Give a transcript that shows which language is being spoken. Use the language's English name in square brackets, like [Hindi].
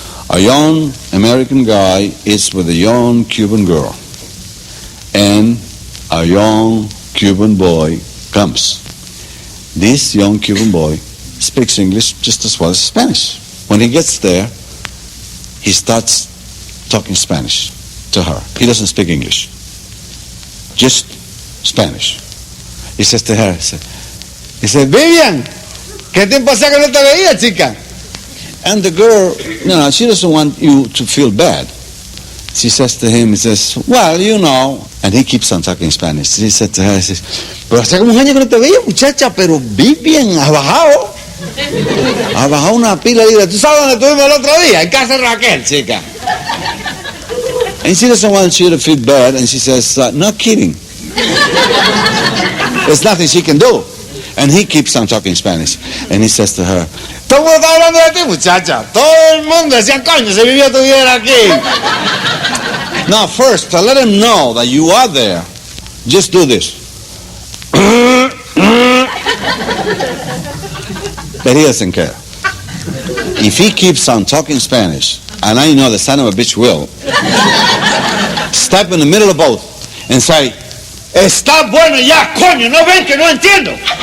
[English] A young American guy is with a young Cuban girl, and a young Cuban boy comes. This young Cuban boy speaks English just as well as Spanish. When he gets there, he starts talking Spanish to her. He doesn't speak English, just Spanish. He says to her, he said, [Spanish] Vivian, ¿qué tiempo hace que no te veía, chica? [English] And the girl, she doesn't want you to feel bad. She says to him, he says, well, you know, and he keeps on talking Spanish. She said to her, he says, [Spanish] pero hace como un año que no te veía, muchacha, pero Vivian, has bajado. Has bajado una pila de libras. ¿Tú sabes dónde estuvimos el otro día? En casa de Raquel, chica. [English] And she doesn't want you to feel bad, and she says, not kidding. There's nothing she can do. And he keeps on talking Spanish. And he says to her, [Spanish] todo el mundo está hablando de ti, muchacha. Todo el mundo decía, coño, si Vivian estuviera aquí. [English] Now first, to let him know that you are there, just do this. But he doesn't care. If he keeps on talking Spanish, and I know the son of a bitch will, step in the middle of both and say, [Spanish] "Está bueno ya, coño, no ven que no entiendo."